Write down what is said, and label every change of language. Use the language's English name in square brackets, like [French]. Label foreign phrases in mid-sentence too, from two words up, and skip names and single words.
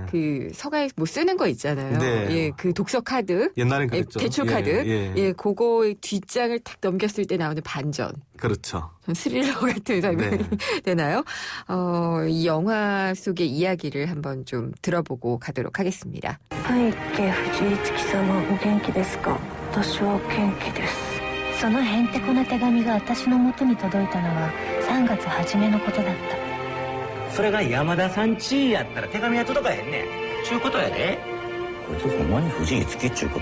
[Korean] 그 서가에 뭐 쓰는 거 있잖아요. 네. 예, 그 독서 카드. 옛날엔 그랬죠. 대출 카드. 예. 그거 뒷장을 탁 넘겼을 때 나오는 반전. 그렇죠. 전 스릴러 같은 설명이 네. 되나요? 이 영화 속의 이야기를 한번 좀 들어보고 가도록 하겠습니다. [Japanese] 背景藤井月様お元気ですか私はお元気ですそのへんてこな手紙が私の元に届いたのは3月初めのことだったそれが山田さんちやったら手紙は届かへんねんちゅうことやでこいつほんまに藤井月っちゅうことかな